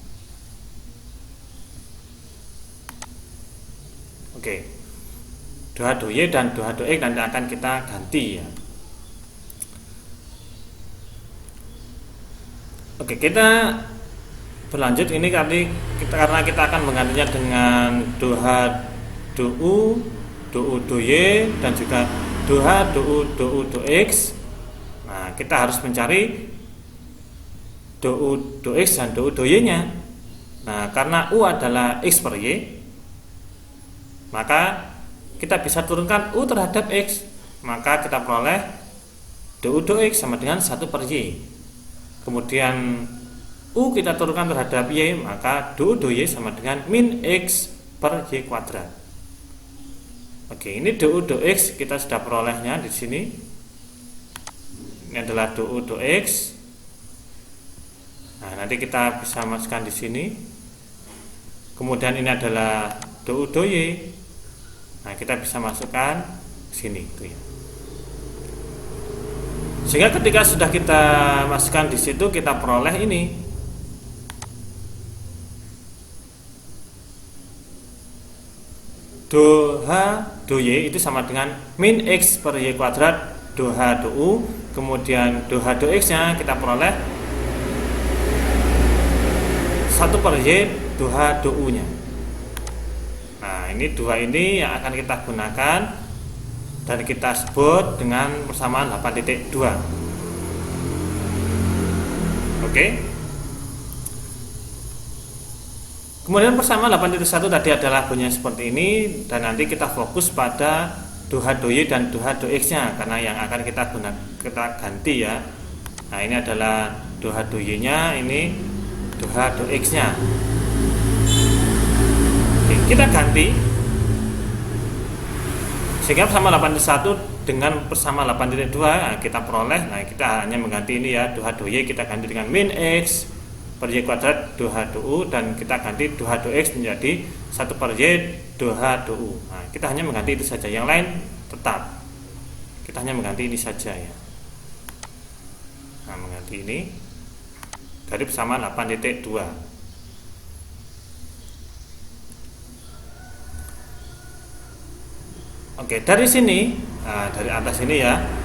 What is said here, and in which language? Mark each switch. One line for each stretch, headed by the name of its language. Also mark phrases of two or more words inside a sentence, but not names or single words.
Indonesian: Oke, doha do Y dan doha do X nanti akan kita ganti ya. Oke, kita berlanjut. Ini karena kita akan menggantinya dengan doha do U do Y dan juga doha do U do X. Nah, kita harus mencari do U do X dan do U do Y nya. Nah, karena U adalah X per Y, maka kita bisa turunkan U terhadap X, maka kita peroleh do U do X sama dengan 1 per Y. Kemudian U kita turunkan terhadap Y, maka do U do Y sama dengan min X per Y kuadrat. Oke, ini do U do X kita sudah perolehnya di sini. Ini adalah do U do X. Nah, nanti kita bisa masukkan di sini. Kemudian ini adalah do U do Y. Nah, kita bisa masukkan ke sini gitu ya. Sehingga ketika sudah kita masukkan di situ, kita peroleh ini. Do H do Y itu sama dengan min X per Y kuadrat do H do U. Kemudian do H do X nya kita peroleh 1 per Y do H do U nya. Nah, ini dua ini yang akan kita gunakan dan kita sebut dengan persamaan 8.2. Oke. Kemudian persamaan 8.1 tadi adalah bunyinya seperti ini, dan nanti kita fokus pada do H do Y dan do H do X nya karena yang akan kita ganti ya. Nah, ini adalah do H do Y nya, ini do H do X nya. Oke, kita ganti sehingga persamaan 8.1 dengan persamaan 8.2 kita peroleh. Nah, kita hanya mengganti ini ya, do H do Y kita ganti dengan min X per Y kuadrat do H do U, dan kita ganti do H do X menjadi 1 per Y do H do U. Nah, kita hanya mengganti itu saja, yang lain tetap. Kita hanya mengganti ini saja ya. Nah, mengganti ini dari persamaan 8.2. Oke, dari sini, dari atas ini ya.